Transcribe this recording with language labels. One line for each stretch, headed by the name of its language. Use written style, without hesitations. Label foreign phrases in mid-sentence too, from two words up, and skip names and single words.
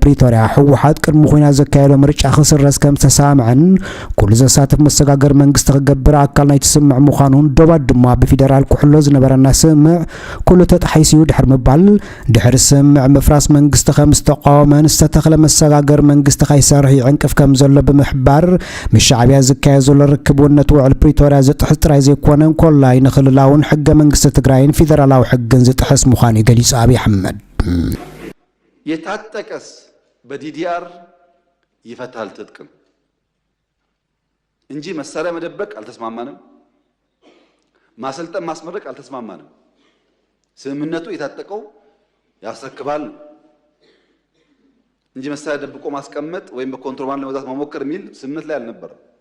Tigrinya: ፕሪቶርያ ሕወሓት ቅድሚ ኩናት ዘካየዶ ምርጫ ክስረዝ ከም ተሳምዐን ኩሉ ዘሳትፍ መሰጋገር መንግስቲ ክገብር ኣካል ናይቲ ስምዕ ምዃኑን ዶባት ድማ ብፌደራል ኩሕሎ ዝነበረና ስምዕ ኩሉ ተጣሒሱ ድሕር ምባል ድሕሪ ስምዕ ምፍራስ መንግስቲ ከም ዝተቃወመን ዝተተኽለ መሰጋገር መንግስቲ ከይሰርሕ ይዕንቅፍ ከም ዘሎ ብምሕባር ምሻዕብያ ዝካየድ ዘሎ ርክብነት ውዕል ፕሪቶርያ ዝጥሕስ ጥራይ ዘይኮነን ኮላይ ንክልላውን ሕገ መንግስቲ ትግራይን ፌደራላዊ ሕግን ዝጥሕስ ምዃኑ ገሊጹ አብይ አሕመድ
Amharic: የታጠቀስ በዲዲአር ይፈታል ትጥቅም እንጂ መሳሪያ መደበቅ አልተስማማንም ማሰልጠን ማስመረቅ አልተስማማንም ስምምነቱ የታጠቀው ያስረክባል እንጂ መሳሪያ ደብቆ ማስቀመጥ ወይም በኮንትሮባንድ ለመግዛት መሞከር የሚል ስምምነት ላይ አልነበረም